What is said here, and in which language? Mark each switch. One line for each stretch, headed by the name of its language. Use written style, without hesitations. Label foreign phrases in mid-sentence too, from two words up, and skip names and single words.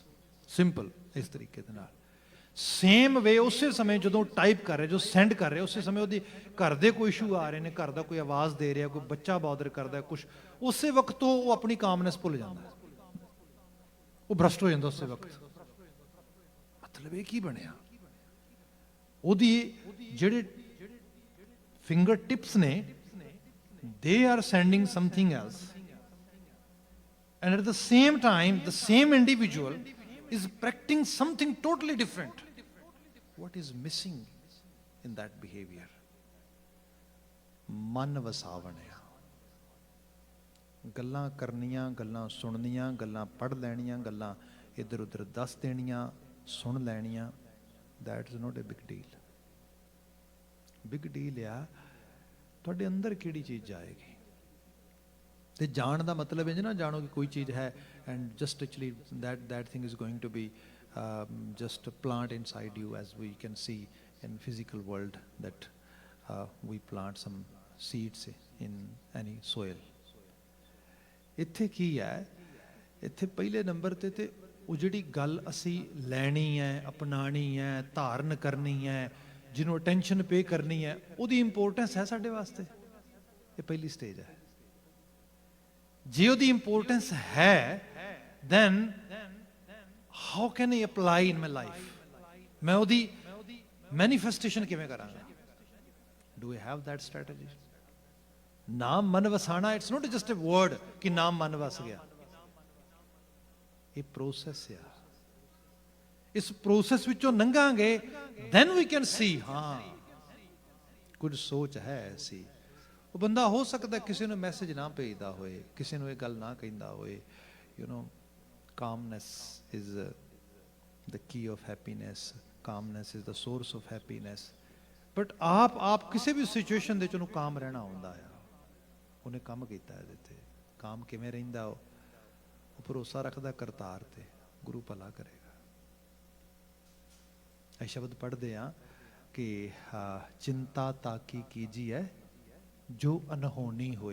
Punjabi: ਸਿੰਪਲ ਇਸ ਤਰੀਕੇ ਦੇ ਨਾਲ
English: same way
Punjabi: ਉਸੇ ਸਮੇਂ ਜਦੋਂ ਟਾਈਪ ਕਰ ਰਿਹਾ, ਜੋ ਸੈਂਡ ਕਰ ਰਿਹਾ, ਉਸੇ ਸਮੇਂ ਉਹਦੀ ਘਰ ਦੇ ਕੋਈ ਇਸ਼ੂ ਆ ਰਹੇ ਨੇ, ਘਰ ਦਾ ਕੋਈ ਆਵਾਜ਼ ਦੇ ਰਿਹਾ, ਕੋਈ ਬੱਚਾ ਬਾਦਰ ਕਰਦਾ ਕੁਝ, ਉਸੇ ਵਕਤ ਉਹ ਆਪਣੀ ਕਾਮਨੈਸ ਭੁੱਲ ਜਾਂਦਾ, ਉਹ ਭ੍ਰਸ਼ਟ ਹੋ ਜਾਂਦਾ ਉਸੇ ਵਕਤ। ਮਤਲਬ ਇਹ ਕੀ ਬਣਿਆ, ਉਹਦੀ ਜਿਹੜੇ
English: finger tips
Punjabi: ਨੇ,
English: they are sending something else, and at the same time the same individual is practicing something totally different. What is missing in that behavior?
Punjabi: ਮਨ ਵਸਾਵਣਿਆ, ਗੱਲਾਂ ਕਰਨੀਆਂ, ਗੱਲਾਂ ਸੁਣਨੀਆਂ, ਗੱਲਾਂ ਪੜ੍ਹ ਲੈਣੀਆਂ, ਗੱਲਾਂ ਇੱਧਰ ਉੱਧਰ ਦੱਸ ਦੇਣੀਆਂ, ਸੁਣ ਲੈਣੀਆਂ,
English: that is not a big deal. big deal
Punjabi: ਆ ਤੁਹਾਡੇ ਅੰਦਰ ਕਿਹੜੀ ਚੀਜ਼ ਜਾਏਗੀ। ਤੇ ਜਾਣ ਦਾ ਮਤਲਬ ਇਹ ਨਾ ਜਾਣੋ ਕਿ ਕੋਈ ਚੀਜ਼ ਹੈ
English: and just actually that thing is going to be just a plant inside you, as we can see in physical world that we plant some seeds in any soil.
Punjabi: ਇੱਥੇ ਕੀ ਹੈ, ਇੱਥੇ ਪਹਿਲੇ ਨੰਬਰ ਤੇ ਉਹ ਜਿਹੜੀ ਗੱਲ ਅਸੀਂ ਲੈਣੀ ਹੈ, ਅਪਣਾਣੀ ਹੈ, ਧਾਰਨ ਕਰਨੀ ਹੈ, ਜਿਹਨੂੰ
English: attention pay
Punjabi: ਕਰਨੀ ਹੈ, ਉਹਦੀ ਇੰਪੋਰਟੈਂਸ ਹੈ ਸਾਡੇ ਵਾਸਤੇ। ਇਹ ਪਹਿਲੀ ਸਟੇਜ ਹੈ। ਜੇ ਉਹਦੀ ਇੰਪੋਰਟੈਂਸ ਹੈ,
English: then how can I apply in my life?
Punjabi: ਮੈਂ ਉਹਦੀ ਮੈਨੀਫੈਸਟੇਸ਼ਨ ਕਿਵੇਂ ਕਰਾਂਗਾ?
English: Do I have that strategy?
Punjabi: ਨਾਮ ਮਨ ਵਸਾਣਾ,
English: it's not just a word
Punjabi: ਕਿ ਨਾਮ ਮਨ ਵਸ ਗਿਆ। ਇਹ ਪ੍ਰੋਸੈਸ ਆ। ਇਸ ਪ੍ਰੋਸੈਸ ਵਿੱਚੋਂ ਲੰਘਾਂਗੇ,
English: then we can see,
Punjabi: ਹਾਂ ਕੁਝ ਸੋਚ ਹੈ ਐਸੀ। ਉਹ ਬੰਦਾ ਹੋ ਸਕਦਾ ਕਿਸੇ ਨੂੰ ਮੈਸੇਜ ਨਾ ਭੇਜਦਾ ਹੋਏ, ਕਿਸੇ ਨੂੰ ਇਹ ਗੱਲ ਨਾ ਕਹਿੰਦਾ ਹੋਏ,
English: you know calmness is the key of happiness, calmness is the source of happiness, but
Punjabi: ਆਪ ਕਿਸੇ ਵੀ ਸਿਚੁਏਸ਼ਨ ਦੇ ਚ ਉਹਨੂੰ ਕਾਮ ਰਹਿਣਾ ਆਉਂਦਾ ਆ। ਉਹਨੇ ਕੰਮ ਕੀਤਾ ਇਹਦੇ ਤੇ, ਕਾਮ ਕਿਵੇਂ ਰਹਿੰਦਾ, ਉਹ ਭਰੋਸਾ ਰੱਖਦਾ ਕਰਤਾਰ ਤੇ, ਗੁਰੂ ਭਲਾ ਕਰੇਗਾ। ਇਹ ਸ਼ਬਦ ਪੜ੍ਹਦੇ ਆ ਕਿ ਚਿੰਤਾ ਤਾਕੀ ਕੀਜੀਏ ਜੋ ਅਨਹੋਣੀ ਹੋਏ।